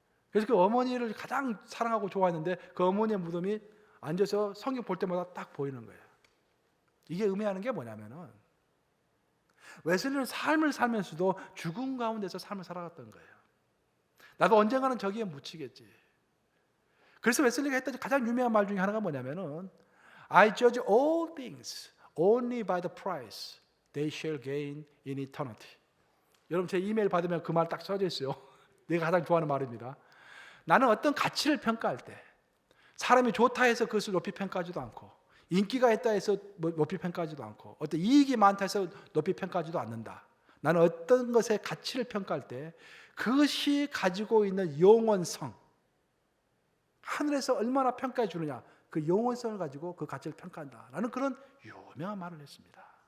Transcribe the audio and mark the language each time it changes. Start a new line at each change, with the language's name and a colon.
Korean: 그래서 그 어머니를 가장 사랑하고 좋아했는데 그 어머니의 무덤이 앉아서 성경 볼 때마다 딱 보이는 거예요. 이게 의미하는 게 뭐냐면은, 웨슬리는 삶을 살면서도 죽음 가운데서 삶을 살아갔던 거예요. 나도 언젠가는 저기에 묻히겠지. 그래서 웨슬리가 했던 가장 유명한 말 중에 하나가 뭐냐면은,
English: I judge all things only by the price they shall gain in eternity.
Korean: 여러분 제 이메일 받으면 그 말 딱 써져 있어요. 내가 가장 좋아하는 말입니다. 나는 어떤 가치를 평가할 때 사람이 좋다 해서 그것을 높이 평가하지도 않고, 인기가 있다 해서 높이 평가하지도 않고, 어떤 이익이 많다 해서 높이 평가하지도 않는다. 나는 어떤 것의 가치를 평가할 때 그것이 가지고 있는 영원성, 하늘에서 얼마나 평가해 주느냐, 그 영원성을 가지고 그 가치를 평가한다 라는 그런 유명한 말을 했습니다.